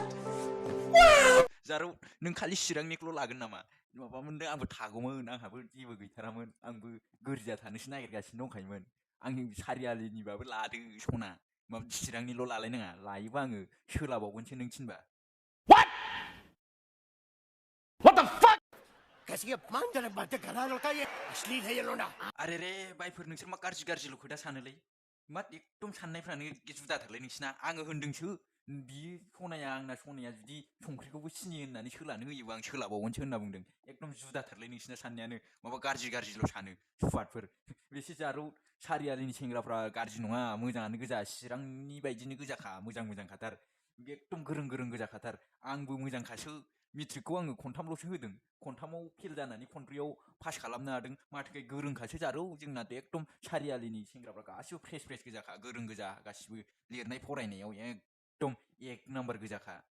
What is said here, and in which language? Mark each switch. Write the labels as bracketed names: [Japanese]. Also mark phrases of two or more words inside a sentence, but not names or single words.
[Bodo] जारौ नों खालि चिरांनिखौल' लागोन नामा माबा मोनदों आंबो थागौमोन आंहाबो जेबो गैथारामोन आंबो गोरजिया थानोसो नागिरगासिनो दंखायोमोन आंनि सारियालिनिबाबो लादो सना माबा चिरांनिल' लालायनाङा लायोबा आङो सोलाबावगोनसो नों थिनबा [English] What the fuck? [Hindi] कैसी अपमानजनक बातें कर रहा है लड़का ये अश्लील है ये लोना [Bodo] आरे रे बायफोर नोंसोर मा गाज्रिल' खोथा सानोलै मा एकदम साननायफ्रानो जुदाथारलै नोंसिना आङो होनदोंसो बियो सनाया जुदि संख्रिखौबो सिनि होननानै सोलानो होयोबा आं सोलाबावगोनसो होनना बुंदों एकदम जुदाथारलै नोंसिना साननायानो माबा गाज्रिल' सानो सुवादफोर बेसे जारौ सारियालिनि सेंग्राफ्रा गाज्रि नङा मोजाङानो गोजा चिरांनि बायदिनो गोजाखा मोजांखाथार एकदम गोरों गोजाखाथार आंबो मोजांखासो मेट्रिकखौ आङो खनथामल'सो होदों खनथामाव फेल जानानै खनब्रैयाव पास खालामनो हादों माथोखाय गोरोंखासो जारौ जोंनाथ' एकदम सारियालिनि सेंग्राफ्रा गासिबो फ्रेस गोजाखा गोरों गोजा गासिबो लिरनाय फरायनायाव एकदम [Hindi] एक नाम्बार [Bodo] गोजाखा